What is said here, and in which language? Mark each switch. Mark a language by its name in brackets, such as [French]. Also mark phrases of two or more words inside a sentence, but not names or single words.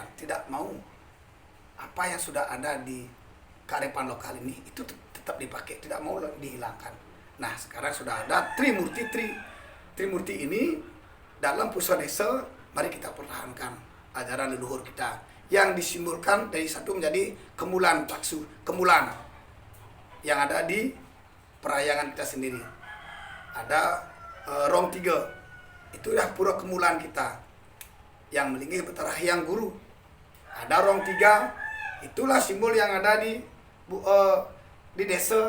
[Indonesian] Tidak mau apa yang sudah ada di kearifan lokal ini itu tetap dipakai, tidak mau dihilangkan. Nah, sekarang sudah ada Trimurti. Trimurti ini dalam pusat desa, mari kita pertahankan ajaran leluhur kita yang disimbolkan dari satu menjadi kemulan taksu, kemulan yang ada di perayangan kita sendiri. Ada Rong 3, itulah pura kemulan kita yang melingkih Betara Hyang Guru. Ada Rong 3, itulah simbol yang ada di desa.